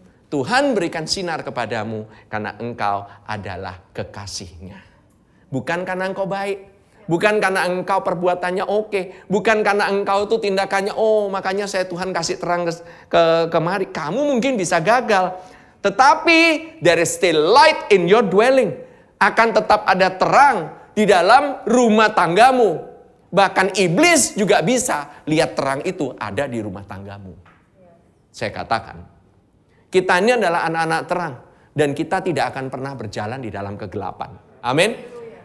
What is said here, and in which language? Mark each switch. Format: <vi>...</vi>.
<id>Tuhan berikan sinar kepadamu karena engkau adalah kekasih-Nya. Bukan karena engkau baik. Bukan karena engkau perbuatannya oke. Bukan karena engkau tuh tindakannya, makanya saya Tuhan kasih terang kemari. Kamu mungkin bisa gagal. Tetapi</id> <en>there is still light in your dwelling.</en> <id>Akan tetap ada terang di dalam rumah tanggamu. Bahkan iblis juga bisa lihat terang itu ada di rumah tanggamu. Saya katakan, kita ini adalah anak-anak terang. Dan kita tidak akan pernah berjalan di dalam kegelapan. Amin.</id>